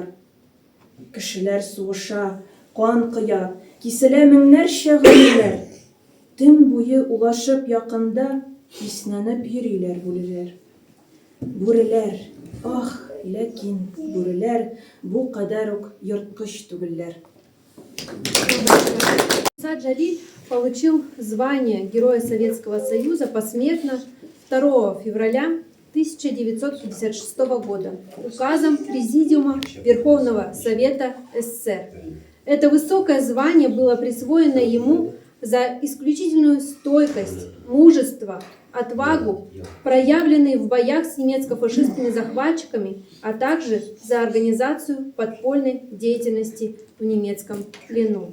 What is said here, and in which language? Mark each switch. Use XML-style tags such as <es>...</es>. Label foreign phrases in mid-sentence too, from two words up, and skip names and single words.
<tt>Кешеләр сугыша, кан кыя, киселә меңнәрчә гомерләр. Төн буе улашып якында иснәнеп йөриләр бүреләр. Бүреләр, ах, ләкин бүреләр бу кадәр үк йырткыч түгелләр.</tt> <ru>Муса Джалиль получил звание Героя Советского Союза посмертно 2 февраля 1956 года указом Президиума Верховного Совета СССР. Это высокое звание было присвоено ему за исключительную стойкость, мужество, отвагу, проявленные в боях с немецко-фашистскими захватчиками, а также за организацию подпольной деятельности в немецком плену.</ru>